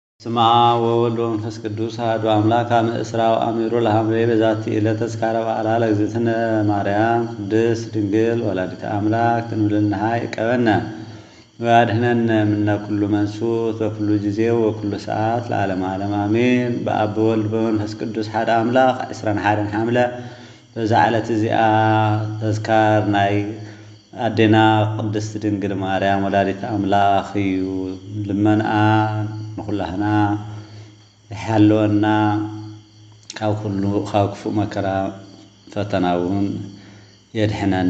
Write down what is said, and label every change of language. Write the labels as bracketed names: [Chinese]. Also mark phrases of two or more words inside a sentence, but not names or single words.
[Geez] ስማ ወወልድ ወመንፈስ ቅዱስ አሐዱ አምላክ አመ እስራ ወአሚሩ ለሐምሌ በዛቲ ዕለት ተዝካረ በዓላ ለእግዝእትነ ማርያም ቅድስት ድንግል ወላዲተ አምላክ ትንብልናሃ ይቀበነ ወያድኅነነ እምነ ኩሉ መንሱት በኩሉ ጊዜ ወኩሉ ሰዓት ለዓለመ ዓለም አሜን። በአብ ወወልድ በመንፈስ ቅዱስ [Tigrinya] ሓደ አምላክ 21 ሐምለ በዛ ዕለት እዚኣ ተዝካር ናይ አዴና ቅድስት ድንግል ማርያም ወላዲተ አምላክ እዩ። ልመንአ ንኩላህና ይሓልወና ካብ ክፉእ መከራ ፈተና እውን የድሕነና